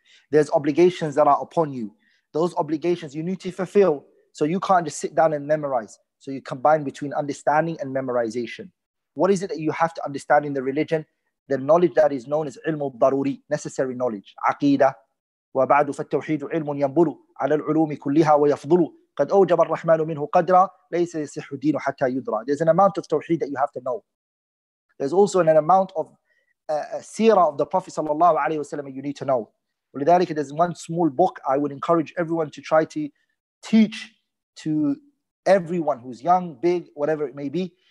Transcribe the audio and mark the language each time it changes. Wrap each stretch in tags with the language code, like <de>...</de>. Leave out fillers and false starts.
<en>There's obligations that are upon you. Those obligations you need to fulfill. So you can't just sit down and memorize. So you combine between understanding and memorization. What is it that you have to understand in the religion? The knowledge that is known as ilm al-daruri, necessary knowledge. Aqidah.</en> <ar>وبعد فالتوحيد علم ينبل على العلوم كلها ويفضل قد أوجب الرحمن منه قدرا ليس يصح الدين حتى يدرى.</ar> <en>There's an amount of tawheed that you have to know. There's also an amount of seerah of the Prophet sallallahu alaihi wasallam you need to know.</en> <ar>ولذلك</ar> <en>there's one small book I would encourage everyone to try to teach to everyone who's young, big, whatever it may be.</en>